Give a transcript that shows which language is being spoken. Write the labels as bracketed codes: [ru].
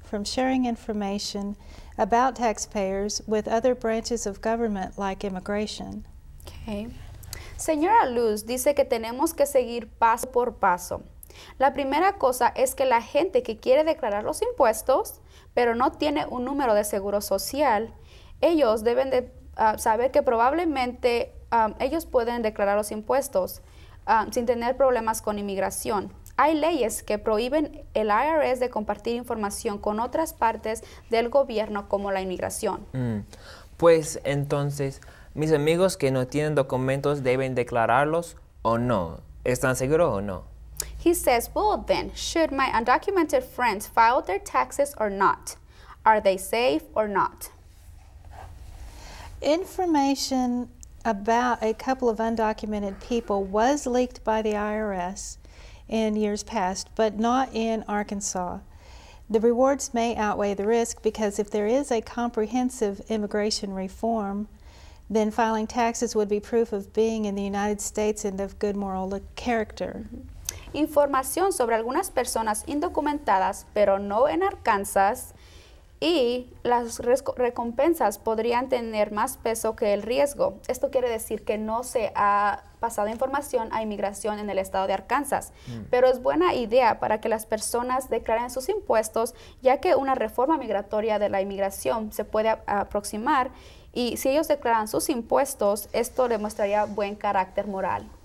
[en] from sharing information about taxpayers with other branches of government like immigration. Okay. [es] Señora Luz dice que tenemos que seguir paso por paso. La primera cosa es que la gente que quiere declarar los impuestos, pero no tiene un número de seguro social, ellos deben de saber que probablemente ellos pueden declarar los impuestos sin tener problemas con inmigración. Hay leyes que prohíben el IRS de compartir información con otras partes del gobierno como la inmigración. Pues entonces, mis amigos que no tienen documentos deben declararlos o no. ¿Están seguros o no? [en] He says, well then, should my undocumented friends file their taxes or not? Are they safe or not? Information about a couple of undocumented people was leaked by the IRS in years past, but not in Arkansas. The rewards may outweigh the risk because if there is a comprehensive immigration reform, then filing taxes would be proof of being in the United States and of good moral character. [es] Información sobre algunas personas indocumentadas, pero no en Arkansas, y las recompensas podrían tener más peso que el riesgo. Esto quiere decir que no se ha pasado información a inmigración en el estado de Arkansas, pero es buena idea para que las personas declaren sus impuestos, ya que una reforma migratoria de la inmigración se puede aproximar, y si ellos declaran sus impuestos, esto demostraría buen carácter moral.